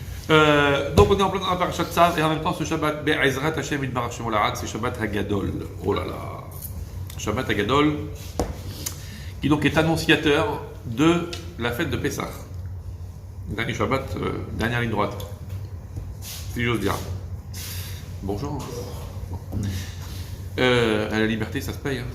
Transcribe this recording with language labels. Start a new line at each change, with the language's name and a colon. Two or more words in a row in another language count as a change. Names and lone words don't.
French: Donc on est en plein dans la parasha de Tzav et en même temps ce Shabbat
Hebrew: בעזרת השם יתברך שמו לעד,
French: c'est Shabbat Hagadol. Oh là là, Shabbat Hagadol, qui donc est annonciateur de la fête de Pessah. Dernier Shabbat, dernière ligne droite, si j'ose dire. Bonjour. À la liberté, ça se paye. Hein.